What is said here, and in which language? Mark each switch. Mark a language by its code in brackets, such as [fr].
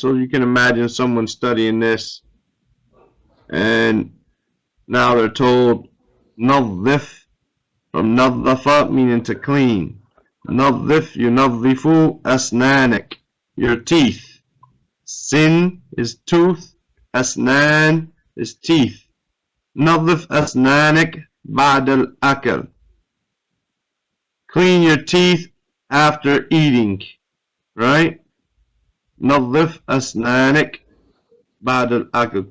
[en] So you can imagine someone studying this, and now they're told, نظف, from نظف, meaning to clean. [ar] نظف, ينظف أسنانك, [en] your teeth. Sin is tooth, أسنان is teeth. [ar] نظف أسنانك بعد الأكل. [en] Clean your teeth after eating, right? [ar] نظف أسنانك بعد الأكل.